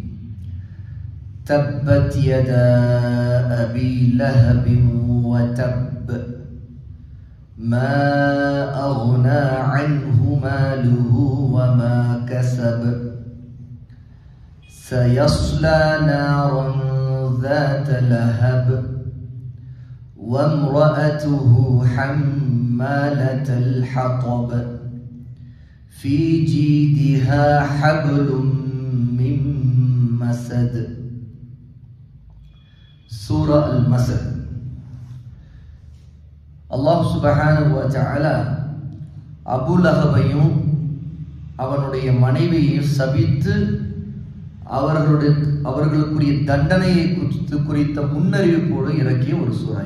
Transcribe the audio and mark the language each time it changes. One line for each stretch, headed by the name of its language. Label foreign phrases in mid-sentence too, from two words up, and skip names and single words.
Arabic: تبت يدا أبي لهب وتب ما أغنى عنه ماله وما كسب سيصلى نارا ذات لهب وامرأته حمالة الحطب في جيدها حبل من مسد.
Tamil: சூரா அல் மஸத். அல்லாஹ்
Arabic: سبحانه وتعالى
Tamil: அபூ லஹபையும் அவனுடைய மனைவியையும் சபித்து அவர்களுக்குரிய தண்டனையை குறித்த முன்னறிவிப்போடு இறக்கிய ஒரு சூரா.